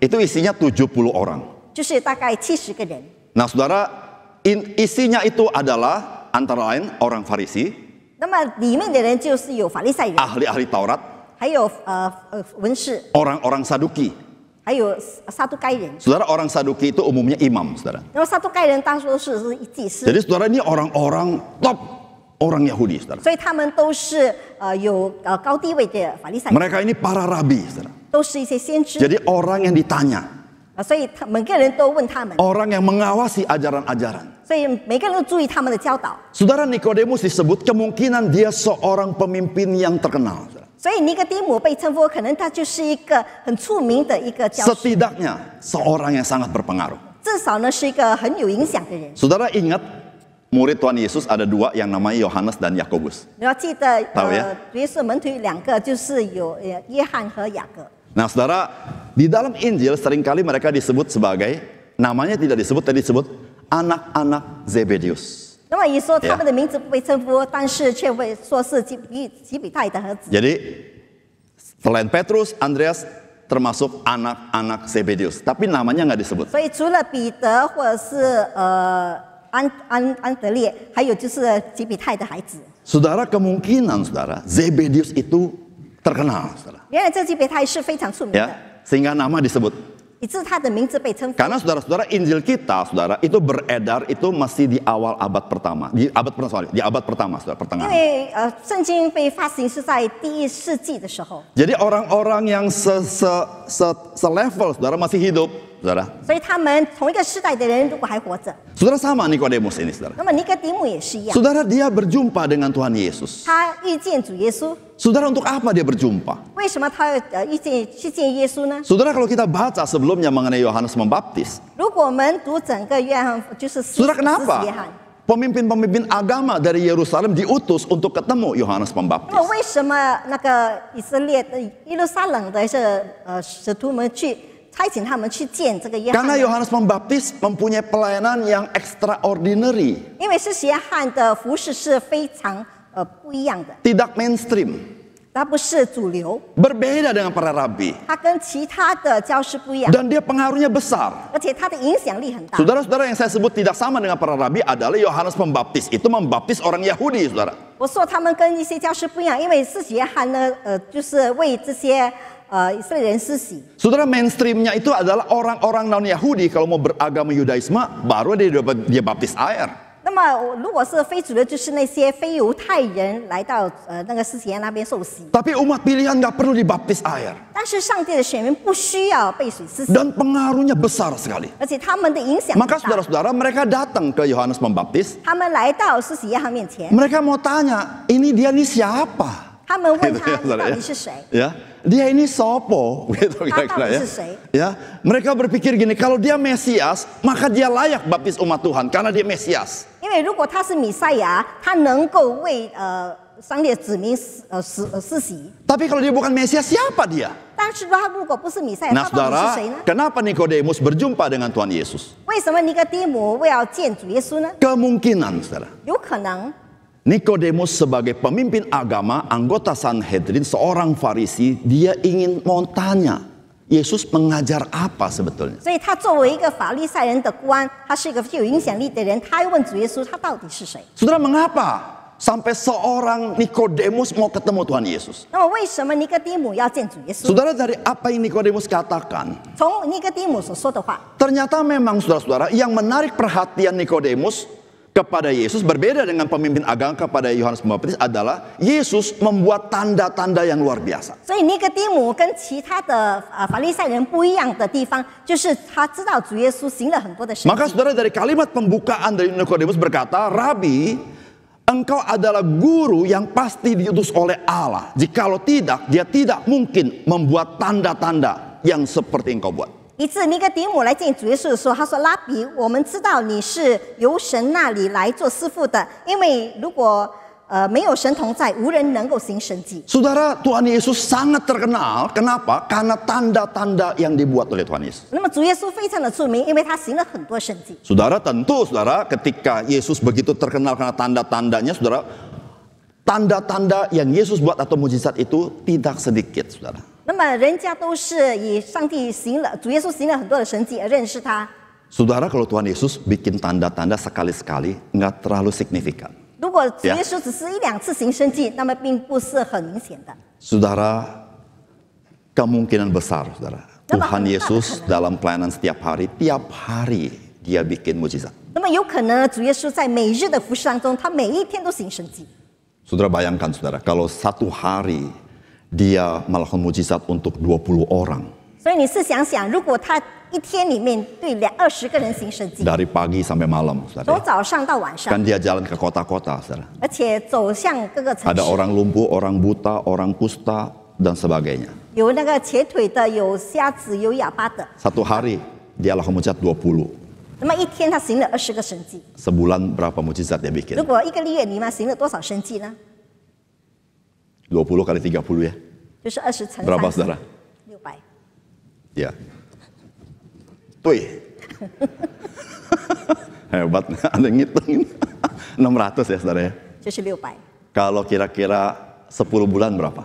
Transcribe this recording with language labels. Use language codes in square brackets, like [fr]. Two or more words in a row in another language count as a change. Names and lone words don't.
[id] Itu isinya 70 orang. [zh] 就是大概70个人。 [id] Nah, saudara, isinya itu adalah antara lain orang Farisi, [zh] 那么里面的人就是有法利赛人， [id] ahli-ahli Taurat, [zh] 还有文士， [id] orang-orang Saduki. [zh] 还有撒都该人。 [id] Saudara, orang Saduki itu umumnya imam, saudara. [zh] 然后撒都该人大多是祭司， [id] Jadi saudara, ini orang-orang top orang Yahudi, saudara. [zh] 所以他们都是有高地位的法利赛人， [id] Mereka ini para rabi, saudara. [zh] 都是一些先知。 [id] Jadi orang yang ditanya, [zh] 所以每个人都问他们， [id] orang yang mengawasi ajaran-ajaran. [zh] 所以每个人都注意他们的教导。 [id] Saudara, Nikodemus disebut kemungkinan dia seorang pemimpin yang terkenal, saudara. [zh] 所以尼哥底母被称呼，可能他就是一个很出名的一个教师， [id] Setidaknya seorang yang sangat berpengaruh. [zh] 至少呢是一个很有影响的人。 [id] Saudara ingat murid Tuhan Yesus ada 2 yang namanya Yohanes dan Yakobus. [zh] 你要记得， [id] tahu ya [zh] 主耶稣门徒有2个，就是有约翰和雅各。 [id] Nah, saudara, di dalam Injil seringkali mereka disebut sebagai, namanya tidak disebut, tadi disebut anak-anak Zebedius. [zh] 那么一说他们的名字不被称呼，但是却会说是基比泰的儿子。 [id] Jadi selain Petrus, Andreas termasuk anak-anak Zebedius, tapi namanya nggak disebut. [zh] 所以除了彼得或者是安德烈，还有就是基比泰的孩子。 [id] Saudara, kemungkinan saudara Zebedius itu terkenal, saudara. [zh] 原来这基比泰是非常出名的， [id] Ya, sehingga nama disebut. [zh] 以致他的名字被称呼。 [id] Karena saudara-saudara Injil kita, saudara, itu beredar itu masih di awal abad pertama, di abad pertama, saudara, [zh] 因 [id] pertengahan. [zh] 为圣经被发行是在第1世纪的时候， [id] Jadi orang-orang yang selevel, saudara, masih hidup, saudara. [zh] 所以他们同一个世代的人如果还活着， [id] Saudara sama Nikodemus ini, saudara. [zh] 那么尼哥底母也是一样， [id] Saudara, dia berjumpa dengan Tuhan Yesus. [zh] 他遇见主耶稣。 [id] Saudara, untuk apa dia berjumpa? [zh] 为什么他去见耶稣呢？ [id] Saudara, kalau kita baca sebelumnya mengenai Yohanes Pembaptis, [zh] 如果我们读整个约翰，就是施洗 [id] saudara, [zh] 约翰， [id] kenapa pemimpin-pemimpin agama dari Yerusalem diutus untuk ketemu Yohanes [zh] 那么 [id] Pembaptis? [zh] 为什么那个以色列的耶路撒冷的使徒们去差遣他们去见这个约翰 [id] Karena [zh] 呢？ [id] Yohanes Pembaptis mempunyai pelayanan yang extraordinary, [zh] 因为施洗约翰的服饰是非常不一样的， [id] tidak mainstream, [zh] 它不是主流， [id] berbeda dengan para rabi, [zh] 它跟其他的教师不一样， [id] dan dia pengaruhnya besar. [zh] 而且它的影响力很大。 [id] Saudara-saudara, yang saya sebut tidak sama dengan para rabi adalah Yohanes Pembaptis itu membaptis orang Yahudi, saudara. [zh] 我说他们跟一些教师不一样，因为施洗约翰呢，就是为这些以色列人施洗。 [id] Saudara, mainstreamnya itu adalah orang-orang non-Yahudi kalau mau beragama Yudaisme baru dia baptis air. [zh] 那么如果是非主流，就是那些非犹太人来到那个施洗约翰那边受洗。 [id] Tapi umat pilihan nggak perlu dibaptis air. [zh] 但是上帝的选民不需要被水施洗， [id] Dan pengaruhnya besar sekali. [zh] 而且他们的影响很 [id] Maka [zh] 大。 [id] saudara-saudara, mereka datang ke Yohanes Pembaptis. [zh] 他们来到施洗约翰面前， [id] Mereka mau tanya, ini dia nih siapa? [zh] 他们问 [id] Gitu [zh] 他 [id] ya, [zh] 你 [id] saudara [zh] 到 [id] ya. [zh] 底是谁？ [id] Ya, dia ini sopo, gitu kira-kira ya. Ya, mereka berpikir gini, kalau dia Mesias, maka dia layak baptis umat Tuhan karena dia Mesias. [zh] 因为如果他是弥赛亚，他能够为上帝的子民施洗。 [id] Tapi kalau dia bukan Mesias, siapa dia? [zh] 但是他如果不是弥赛亚， [id] Nah [zh] 他到底 [id] saudara, [zh] 是谁呢？ [id] kenapa Nikodemus berjumpa dengan Tuhan Yesus? [zh] 为什么尼哥底母为要见主耶稣呢？ [id] Kemungkinan saudara, [zh] 有可能 [id] Nikodemus sebagai pemimpin agama, anggota Sanhedrin, seorang Farisi, dia ingin mau tanya, Yesus mengajar apa sebetulnya? [zh] 所以他作为一个法利赛人的官，他是一个具有影响力的人，他要问主耶稣，他到底是谁？ [id] Saudara, mengapa sampai seorang Nikodemus mau ketemu Tuhan Yesus? [zh] 那么为什么尼哥底母要见主耶稣？ [id] Saudara, dari apa yang Nikodemus katakan, [zh] 从尼哥底母所说的话， [id] ternyata memang saudara-saudara yang menarik perhatian Nikodemus kepada Yesus berbeda dengan pemimpin agama kepada Yohanes Pembaptis adalah Yesus membuat tanda-tanda yang luar biasa. [zh] 所以尼哥底母跟其他的法利赛人不一样的地方，就是他知道主耶稣行了很多的神迹。 [id] Maka saudara, dari kalimat pembukaan dari Nikodemus berkata, Rabi, engkau adalah guru yang pasti diutus oleh Allah. Jikalau tidak, dia tidak mungkin membuat tanda-tanda yang seperti engkau buat. [zh] 以致尼哥底母来见主耶稣的时候，他说：“拉比，我们知道你是由神那里来做师傅的，因为如果没有神同在，无人能够行神迹。 [id] Saudara, Tuhan Yesus sangat terkenal. Kenapa? Karena tanda-tanda yang dibuat oleh Tuhan Yesus. [zh] 那么主耶稣非常的著名，因为他行了很多神迹。 [id] Saudara, tentu saudara ketika Yesus begitu terkenal karena tanda-tandanya, saudara, tanda-tanda yang Yesus buat atau mujizat itu tidak sedikit, saudara. [zh] 那么人家都是以上帝行了，主耶稣行了很多的神迹而认识他。 [id] Saudara, kalau Tuhan Yesus bikin tanda-tanda sekali-sekali nggak terlalu signifikan. [zh] 如果主耶稣只是一两次行神迹，那么并不是很明显的。 [id] Saudara, kemungkinan besar, saudara, Tuhan Yesus dalam pelayanan tiap hari dia bikin mujizat. [zh] 那么有可能主耶稣在每日的服事当中，他每一天都行神迹。 [id] Saudara bayangkan, saudara, kalau satu hari dia melakukan mujizat untuk 20 orang. [zh] 所以你试想想，如果他一天里面对20个人行神迹， [id] Dari pagi sampai malam, [zh] 从 [id] saudara. [zh] 早上到晚上， [id] Kan dia jalan ke kota-kota, saudara. [zh] 而且走向各个城 [id] Ada [zh] 市， [id] orang lumpuh, orang buta, orang kusta, dan sebagainya. [zh] 有那个瘸腿的，有瞎子，有哑巴的。 [id] Satu hari dia lakukan mujizat 20. [zh] 那么一天他行了20个神迹， [id] Sebulan berapa mujizat dia bikin? [zh] 如果一个月里面行了多少神迹呢？ [id] 20 kali 30 ya. [zh] 就是20乘 [id] Berapa [zh] 30， [id] saudara? [zh] 600。 [id] Ya. Tuh. Hebat, ada yang ngitungin. 600 ya saudara ya. [zh] 就是600。 [id] Kalau kira-kira 10 bulan berapa?